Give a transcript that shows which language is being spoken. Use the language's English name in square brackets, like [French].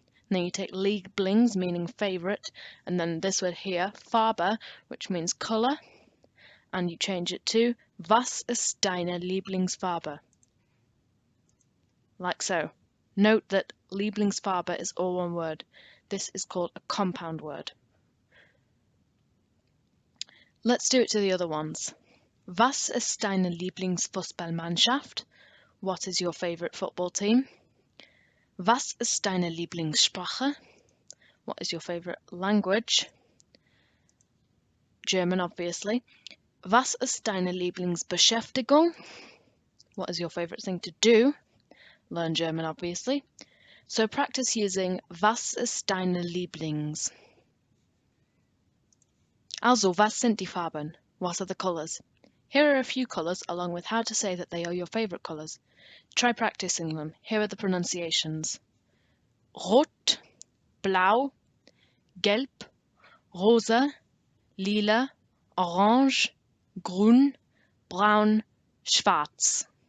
[English] Then you take Lieblings, meaning favourite, and then this word here, Farbe, which means colour, and you change it to [German] Was ist deine Lieblingsfarbe? [English] Like so. Note that Lieblingsfarbe is all one word. This is called a compound word. Let's do it to the other ones. [German] Was ist deine Lieblingsfußballmannschaft? [English] What is your favourite football team? [German] Was ist deine Lieblingssprache? [English] What is your favourite language? German, obviously. [German] Was ist deine Lieblingsbeschäftigung? [English] What is your favourite thing to do? Learn German, obviously. So practice using [German] Was ist deine Lieblings? Also, was sind die Farben? [English] What are the colours? Here are a few colours along with how to say that they are your favourite colours. Try practicing them. Here are the pronunciations. [German] Rot, blau, gelb, rosa, lila, orange, grün, braun, schwarz.